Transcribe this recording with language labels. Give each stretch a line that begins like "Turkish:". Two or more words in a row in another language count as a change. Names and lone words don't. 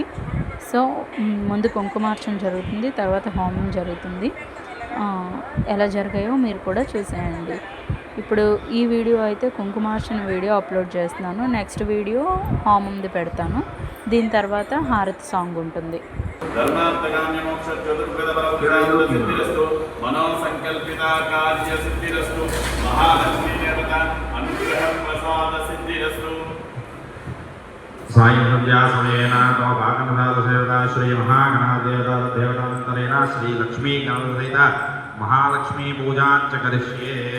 Telugu: సో ముందు కుంకుమార్చన జరుగుతుంది, తర్వాత హోమం జరుగుతుంది. ఎలా జరిగాయో మీరు కూడా చూసేయండి. ఇప్పుడు ఈ వీడియో అయితే కుంకుమార్చన
English: video upload
Telugu: చేస్తున్నాను,
English: next video
Telugu: హోమంది పెడతాను. దీని తర్వాత హారతి సాంగ్ ఉంటుంది.
Sanskrit: धर्मार्थकाम्य मोक्ष चतुर्विध फलप्रदान सिद्धिरस्तु मनोसंकल्पित कार्य सिद्धिरस्तु महालक्ष्मी देवता अनुग्रह प्रसाद सिद्धिरस्तु। सायं संध्या समयेन तो भागमदास देवता श्री महागणादेवता देवतान्तरेण श्री लक्ष्मी गणसहित महालक्ष्मी पूजां च करिष्ये।